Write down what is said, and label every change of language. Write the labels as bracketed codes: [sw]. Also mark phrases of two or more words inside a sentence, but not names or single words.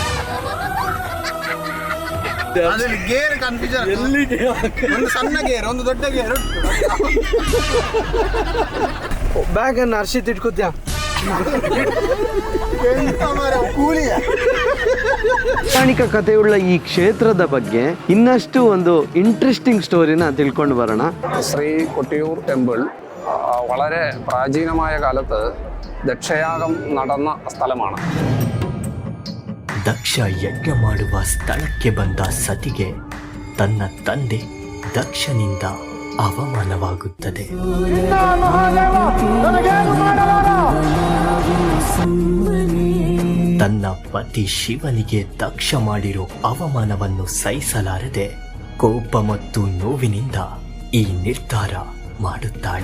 [en] gear confusion, [kn] ಒಂದು ಸಣ್ಣ ಗೇರ್, ಒಂದು ದೊಡ್ಡ ಗೇರ್. ಬ್ಯಾಗ್ ಅನ್ನು ಹರ್ಷಿತ್ ಇಟ್ಕೋತ್ಯಾ? ಪೌರಾಣಿಕ ಕಥೆಯುಳ್ಳ ಈ ಕ್ಷೇತ್ರದ ಬಗ್ಗೆ ಇನ್ನಷ್ಟು ಒಂದು [en] interesting story [kn] ತಿಳ್ಕೊಂಡು ಬರೋಣ. [ml] ശ്രീ കൊട്ടിയൂർ ടെമ്പിൾ വളരെ പ്രാചീനമായ കാലത്ത് ദക്ഷയാഗം നടന്ന സ്ഥലമാണ്. [kn] ದಕ್ಷ ಯಜ್ಞ ಮಾಡುವ ಸ್ಥಳಕ್ಕೆ ಬಂದ ಸತಿಗೆ ತನ್ನ ತಂದೆ ದಕ್ಷನಿಂದ ಅವಮಾನವಾಗುತ್ತದೆ. ತನ್ನ ಪತಿ ಶಿವನಿಗೆ ದಕ್ಷ ಮಾಡಿರೋ ಅವಮಾನವನ್ನು ಸಹಿಸಲಾರದೆ ಕೋಪ ಮತ್ತು ನೋವಿನಿಂದ ಈ ನಿರ್ಧಾರ ಮಾಡುತ್ತಾಳೆ.